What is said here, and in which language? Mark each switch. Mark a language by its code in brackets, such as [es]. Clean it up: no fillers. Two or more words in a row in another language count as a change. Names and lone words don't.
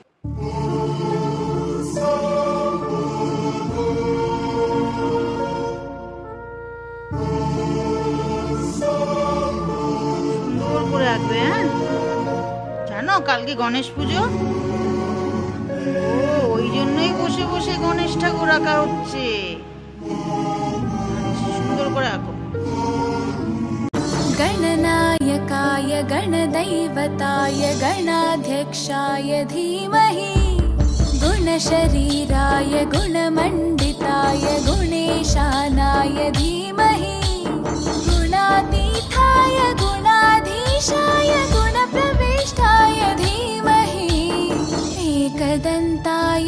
[bn] সুন্দর করে আঁকবে, হ্যাঁ? জানো কালকে গণেশ পুজো, ওই জন্যই বসে বসে গণেশ ঠাকুর আঁকা হচ্ছে। সুন্দর করে আঁকো। [sa] गणनायकाय गणदैवताय गणाध्यक्षाय धीमहि गुणशरीराय गुणमण्डिताय गुणेशानाय धीमहि गुणातीताय गुणाधीशाय गुणप्रविष्टाय धीमहि एकदन्ताय